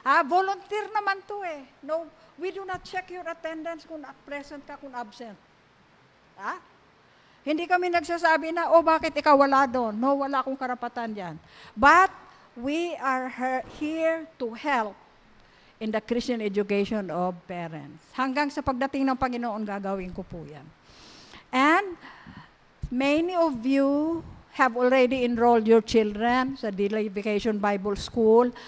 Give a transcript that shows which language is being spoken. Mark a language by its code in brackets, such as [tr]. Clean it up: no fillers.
[tl] Volunteer naman to [en] No, we do not check your attendance [tl] kung present ka, kung absent. Hindi kami nagsasabi na, bakit ikaw wala doon? No, wala akong karapatan dyan. [en] But we are here to help in the Christian education of parents. [tl] Hanggang sa pagdating ng Panginoon, gagawin ko po yan. [en] And many of you have already enrolled your children sa Delay Vacation Bible School.